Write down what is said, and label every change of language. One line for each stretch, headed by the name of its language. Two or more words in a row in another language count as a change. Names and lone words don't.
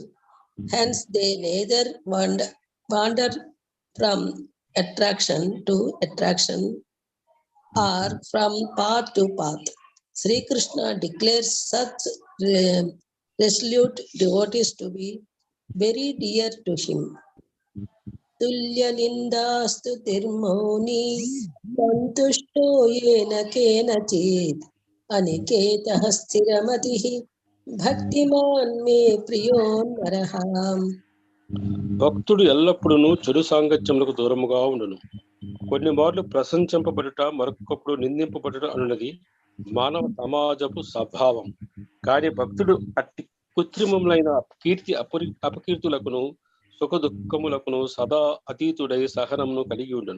English: Hence, they neither wander from attraction to attraction or from path to path. Sri Krishna declares such resolute devotees to be very dear to him.
Sanskrit: तुल्य निन्दास्तु तिर्मौनी सन्तुष्टो येन केनचित् अनिकेतः स्थिरमतिः भक्तिमान् मे प्रियो नरः.
Telugu: భక్తుడు ఎల్లప్పుడూ చెడు సాంగత్యములకు దూరముగా ఉండును. కొన్ని మార్లు ప్రశంసింపబడుట, మరొకప్పుడు నిందింపబడుట అనున్నది మానవ సమాజపు స్వభావం. కానీ భక్తుడు అట్టి కృత్రిమములైన కీర్తి అపకీర్తులకును సుఖ దుఃఖములకును సదా అతీతుడై సహనమును కలిగి ఉండను.